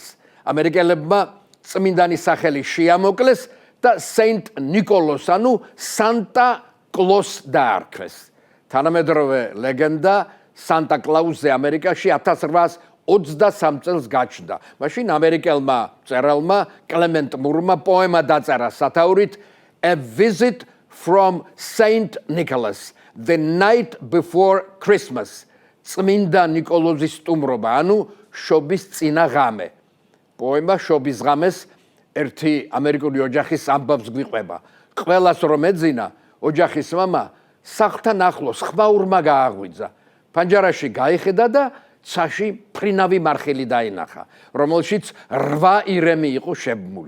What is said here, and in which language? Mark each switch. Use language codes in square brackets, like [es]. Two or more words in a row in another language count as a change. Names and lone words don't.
[ka] ამერიკელებმა წმინდანის სახელი შეამოკლეს და Saint Nicholas, ანუ Santa Claus დაარქვეს. თანამედროვე ლეგენდა Santa Claus-ზე ამერიკაში 1823 წელს გაჩნდა. მაშინ ამერიკელმა მწერალმა კლემენტ მურმა პოემა დაწერა სათაურით A Visit from Saint Nicholas, the night before Christmas. წმინდა ნიკოლოზის სტუმრობა, ანუ შობის წინა ღამე. პოემა შობის ღამეს ერთი ამერიკული ოჯახის ამბავს გვიყვება. ყველას რომ ეძინა, ოჯახის მამა სახლთან ახლოს ხმაურმა გააღვიძა. ფანჯარაში გაიხედა და ცაში ფრინავი მარხილი დაინახა, რომელშიც 8 ირემი იყო შებმული.